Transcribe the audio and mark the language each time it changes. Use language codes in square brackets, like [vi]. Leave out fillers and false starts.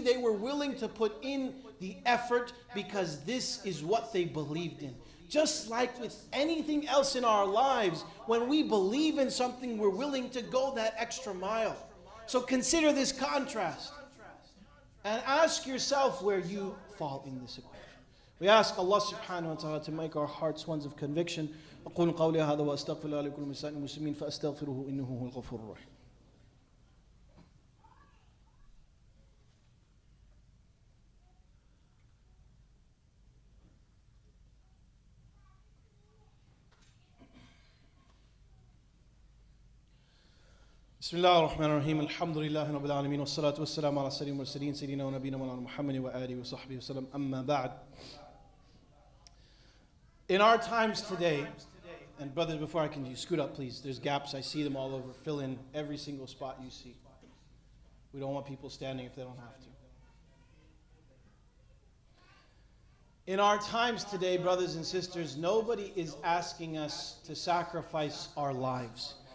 [en] They were willing to put in the effort because this is what they believed in. Just like with anything else in our lives, when we believe in something, we're willing to go that extra mile. So consider this contrast and ask yourself where you fall in this equation. We ask Allah subhanahu wa ta'ala to make our hearts ones of conviction. [ar] أقول قولي هذا وأستغفر الله لكل مسائل المسلمين فأستغفره إنه هو الغفور الرحيم. بسم الله الرحمن الرحيم الحمد لله رب العالمين والصلاة والسلام على سيد المرسلين سيدنا ونبينا مولانا محمد وآله وصحبه وسلم أما بعد. [en] In our times today, and brothers, before I continue, scoot up please. There's gaps, I see them all over. Fill in every single spot you see. We don't want people standing if they don't have to. In our times today, brothers and sisters, nobody is asking us to sacrifice our lives.